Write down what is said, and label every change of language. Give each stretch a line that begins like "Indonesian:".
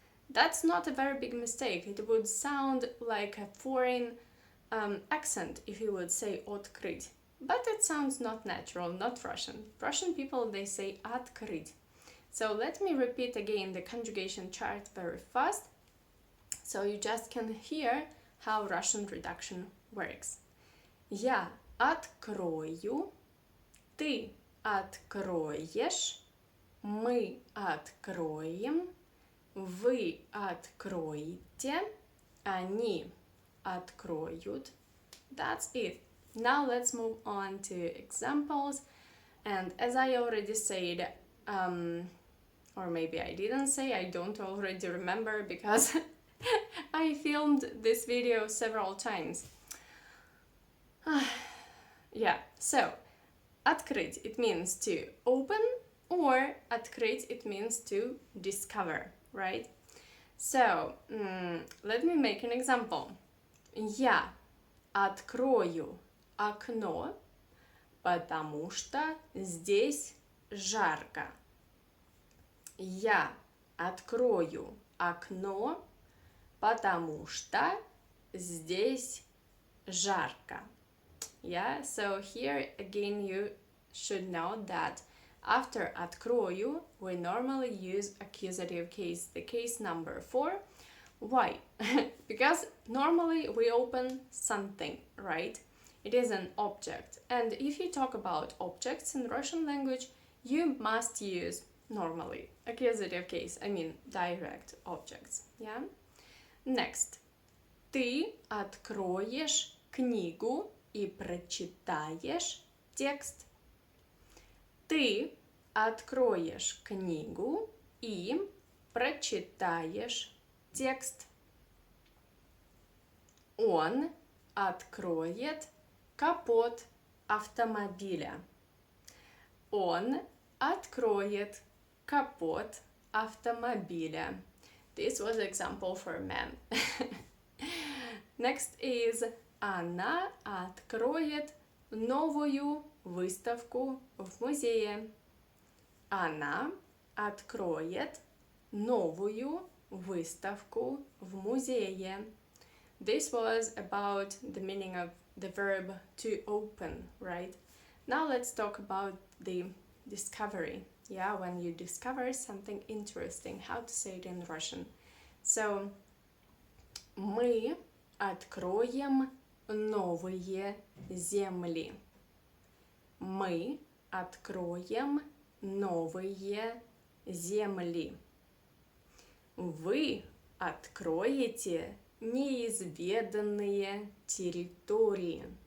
English: That's not a very big mistake. It would sound like a foreign accent if you would say открыть. But it sounds not natural, not Russian. Russian people, they say открыть. So let me repeat again the conjugation chart very fast, so you just can hear how Russian reduction works.
Russian: Я открою, ты откроешь, мы откроем, вы откроете, они откроют.
English: That's it. Now let's move on to examples. And as I already said, or maybe I didn't say, I don't already remember because I filmed this video several times. Yeah, so открыть, it means to open, or открыть, it means to discover, right? So let me make an example.
Russian: Я открою окно, потому что здесь жарко. Я открою окно, потому что здесь жарко.
English: Yeah, so here again you should know that after открою we normally use accusative case, the case number 4. Why? Because normally we open something, right? It is an object. And if you talk about objects in Russian language, you must use normally accusative case, I mean direct objects, yeah? Next.
Russian: Ты откроешь книгу и прочитаешь текст. Ты откроешь книгу и прочитаешь текст. Он откроет капот автомобиля. Он откроет капот автомобиля.
English: This was example for man. Next is
Russian: она откроет новую выставку в музее. Она откроет новую выставку в музее.
English: This was about the meaning of the verb to open, right? Now let's talk about the discovery. Yeah, when you discover something interesting, how to say it in Russian.
Russian: So, мы откроем новые земли. Мы откроем новые земли. Вы откроете неизведанные территории.